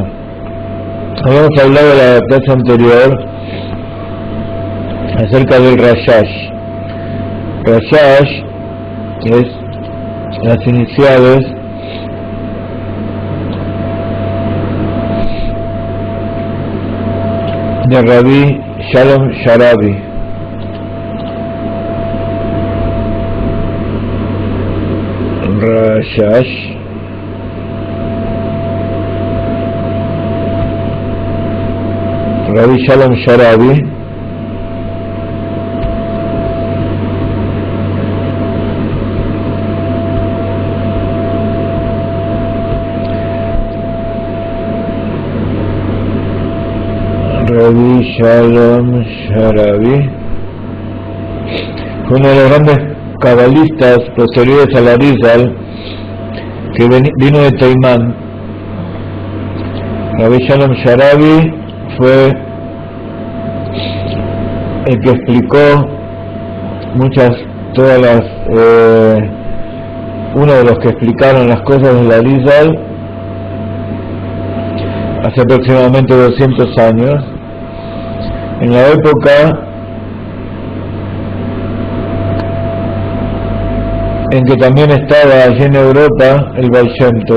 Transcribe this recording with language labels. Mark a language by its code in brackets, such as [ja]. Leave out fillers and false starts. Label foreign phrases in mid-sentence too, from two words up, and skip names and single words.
[es] Habíamos hablado en la clase anterior acerca del Rashash. Rashash es las iniciales de Rabbi Shalom Sharabi. Rashash Rabbi Shalom Sharabi Rabbi Shalom Sharabi fue uno de los grandes cabalistas posteriores al Arizal, que vino de Teimán. Rabbi Shalom Sharabi fue el que explicó uno de los que explicaron las cosas del Arizal hace aproximadamente 200 años, en la época en que también estaba allí en Europa el Baal Shem Tov.